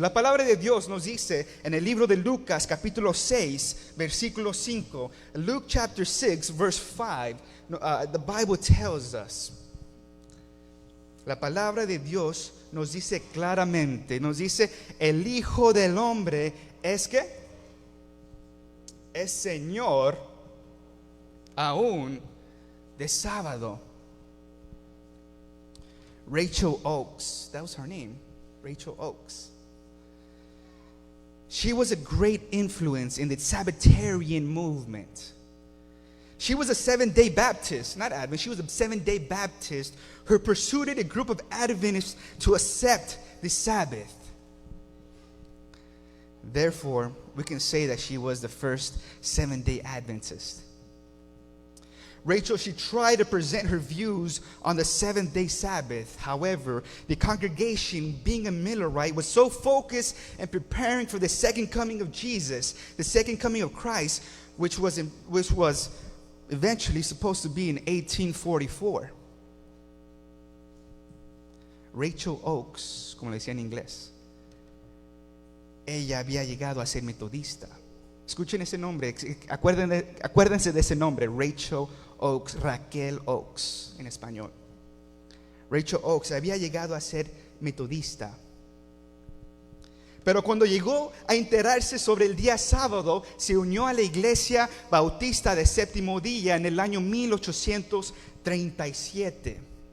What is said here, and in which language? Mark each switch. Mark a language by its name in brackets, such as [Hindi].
[Spanish] La palabra de Dios nos dice en el libro de Lucas capítulo 6 versículo 5, [English] Luke chapter 6 verse 5, the Bible tells us, [Spanish] la palabra de Dios nos dice claramente, nos dice, el Hijo del Hombre es Señor aún de sábado. [English] Rachel Oakes, that was her name, Rachel Oakes. She was a great influence in the Sabbatarian movement. She was a Seventh-day Baptist, not Adventist, she was a Seventh-day Baptist who persuaded a group of Adventists to accept the Sabbath. Therefore, we can say that she was the first Seventh-day Adventist. Rachel, she tried to present her views on the seventh-day Sabbath. However, the congregation, being a Millerite, was so focused in preparing for the second coming of Jesus, the second coming of Christ, which was eventually supposed to be in 1844. [Spanish] Rachel Oakes, como le decía en inglés, ella había llegado a ser metodista. Escuchen ese nombre, acuérdense de ese nombre, Rachel Oakes, Raquel Oakes en español. Rachel Oakes había llegado a ser metodista. Pero cuando llegó a enterarse sobre el día sábado, se unió a la Iglesia Bautista de Séptimo Día en el año 1837.